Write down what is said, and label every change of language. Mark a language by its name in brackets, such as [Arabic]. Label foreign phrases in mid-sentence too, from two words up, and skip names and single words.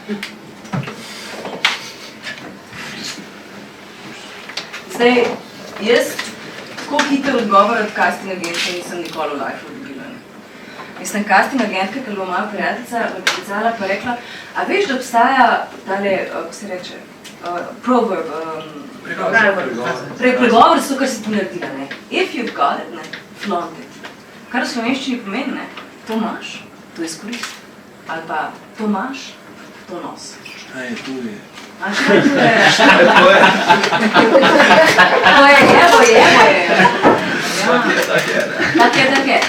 [Slovenian] Zdaj, jaz tako hiter odgovor od casting agentke nisem nikoli v life dobila. Mislim, casting agentka, ker bo moja prijateljica poklicala, pa rekla, a veš, da obstaja tale, kako se reče, proverb, pregovor, so kar si ti naredila, ne. [English] If you've got it, ne, flaunt it. [Slovenian] Kar v slovenščini pomeni, ne, to imaš, to izkoristi. Ali pa to imaš, to nos. [Croatian] Šta je tu je? A šta je tu je? To je. [Slovenian] Tak je.